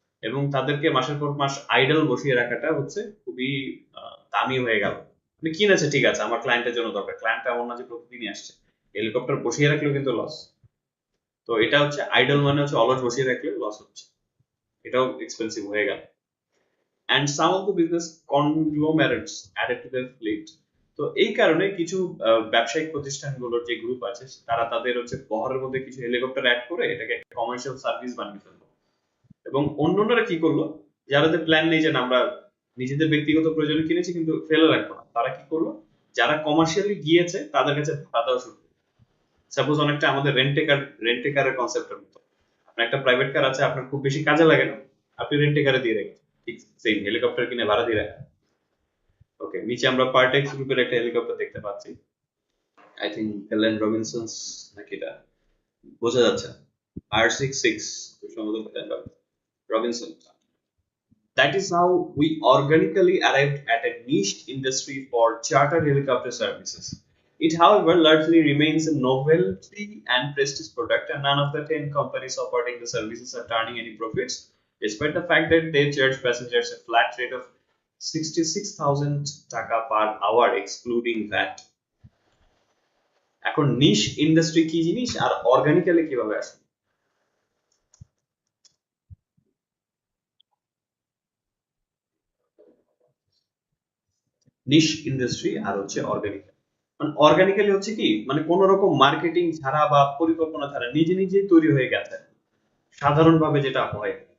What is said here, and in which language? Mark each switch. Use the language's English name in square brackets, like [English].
[Bangla] এবং তাদেরকে মাসের পর মাস আইডল বসিয়ে রাখাটা হচ্ছে খুবই দামি হয়ে গেল। মানে কিনেছে ঠিক আছে, আমার ক্লায়েন্টের জন্য দরকার, ক্লায়েন্ট এমন না যে প্রতিদিনই আসছে, হেলিকপ্টার বসিয়ে রাখলেও কিন্তু লস। তো এটা হচ্ছে আইডল, মানে হচ্ছে অলস বসিয়ে রাখলে লস হচ্ছে, এটাও এক্সপেন্সিভ হয়ে গেল। [English] and some of the business conglomerates added to their fleet. [Bangla] তো এই কারণে কিছু ব্যবসায়িক প্রতিষ্ঠানগুলোর যে গ্রুপ আছে, তারা তাদের হচ্ছে বহরের মধ্যে কিছু হেলিকপ্টার অ্যাড করে এটাকে একটা কমার্শিয়াল সার্ভিস বানিয়ে ফেললো। এবং অন্যরা কি করলো, যাদের প্ল্যান নেই যে আমরা নিজেদের ব্যক্তিগত প্রয়োজনে কিনেছি কিন্তু ফেলে রাখবো না, তারা কি করলো, যারা কমার্শিয়ালি গিয়েছে তাদের কাছে ভাড়া দেওয়া শুরু করলো। সাপোজ অনেকটা আমাদের রেন্টে কারের কনসেপ্টের মতো। আপনার একটা প্রাইভেট কার আছে, আপনার খুব বেশি কাজে লাগে না, আপনি রেন্টে কারে দিয়ে রাখেন, ঠিক সেম হেলিকপ্টার কিনে ভাড়া দিয়ে রাখেন। ওকে, নিচে আমরা পার্টেক্স গ্রুপের একটা হেলিকপ্টার দেখতে পাচ্ছি। আই থিঙ্ক এলেন রবিনসনস নাকি এটা, বোঝা যাচ্ছে R66 সম্ভবত Robinson. [English] That is how we organically arrived at a niche industry for charter helicopter services. It, however, largely remains a novelty and prestige product, and none of the 10 companies operating the services are turning any profits, despite the fact that they charge passengers a flat rate of 66,000 taka per hour, excluding VAT. [Bangla] এখন নিশ industry কি জিনিস আর organically কিভাবে আসে? নিশ industry আর হচ্ছে organic. মানে organically হচ্ছে কি, মানে কোন রকম মার্কেটিং ছাড়া বা পরিকল্পনা ছাড়া নিজে নিজেই তৈরি হয়ে গেছে সাধারণভাবে যেটা হয়।